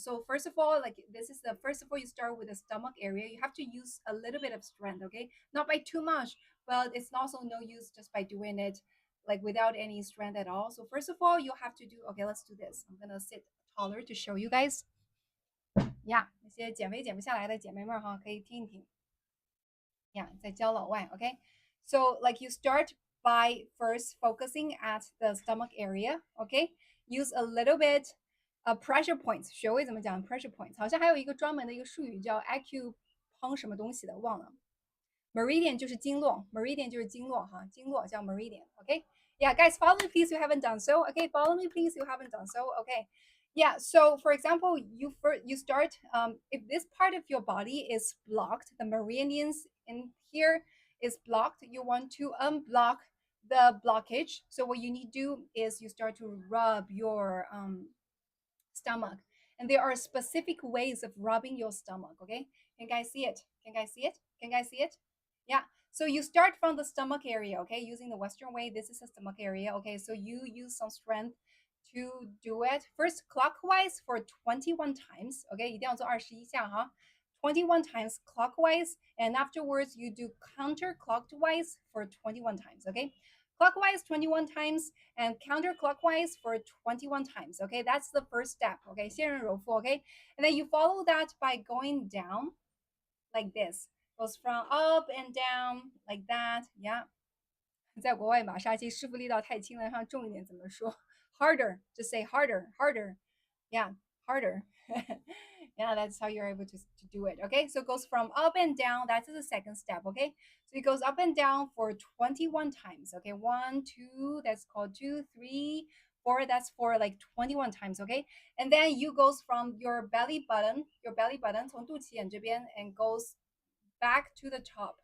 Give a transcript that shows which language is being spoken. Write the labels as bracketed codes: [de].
[en] So first of all, like this is the first of all, you start with the stomach area. You have to use a little bit of strength. Okay, not by too much, but it's also no use just by doing it like without any strength at all. So first of all, you have to do, okay, let's do this. I'm gonna sit taller to show you guys. [zh] Yeah, 那些减肥减不下来的姐妹们哈，可以听一听。 [en] Yeah, [zh] 在教老外 [en] okay? So like you start by first focusing at the stomach area, okay? Use a little bit pressure points. [zh] 学会怎么讲 pressure points，好像还有一个专门的一个术语叫 acupuncture 什么东西的，忘了。 Meridian 就是经络 ，meridian 就是经络哈，经络叫 meridian。 [en] OK， yeah, guys, follow me please. You haven't done so. Okay, follow me please. You haven't done so. Okay, yeah. So for example, you start if this part of your body is blocked, the meridians in here is blocked. You want to unblock the blockage. So what you need to do is you start to rub your stomach. And there are specific ways of rubbing your stomach. Okay, can you guys see it? Can you guys see it? Can you guys see it? Yeah. So you start from the stomach area. Okay, using the Western way. This is the stomach area. Okay, so you use some strength to do it first clockwise for 21 times. [zh] Okay, 一定要做21下哈。 [en] 21 times clockwise, and afterwards you do counterclockwise for 21 times. Okay, clockwise 21 times and counterclockwise for 21 times. Okay, that's the first step. Okay, [zh] 仙人揉腹. [en] Okay, and then you follow that by going down like this. Goes from up and down like that. Yeah. [zh] 在国外马杀鸡师傅力道太轻了，让它重一点怎么说？ [en] Harder, just say harder, harder. Yeah, harder. Yeah, that's how you're able to do it. Okay, so it goes from up and down. That's the second step. Okay, so it goes up and down for 21 times. Okay, 1, 2, that's called 2, 3, 4, that's for like 21 times. Okay, and then you goes from your belly button, [zh] 从肚脐眼这边 [en] and goes back to the top.